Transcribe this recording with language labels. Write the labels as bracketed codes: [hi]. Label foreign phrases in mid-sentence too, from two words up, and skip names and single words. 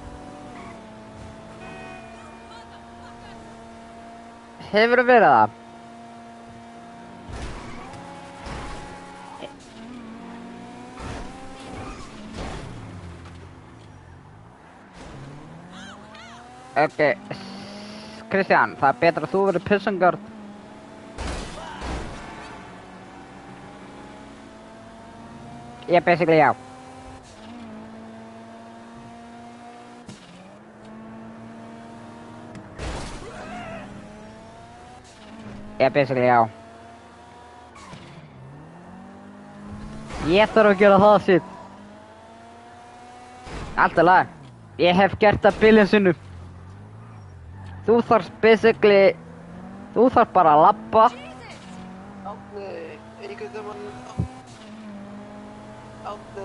[is] Hefurðu verið það? Ok, Kristján, það er betra að þú verið [en] prison guard. Yeah, basically, já. Yeah, basically, [is] já. Ég þarf að gera það sitt. Allt í lagi. Ég hef gert það billion sinnum. Þú þarf basically... Þú þarf bara að labba. Átni, einhvern veginn... Átni...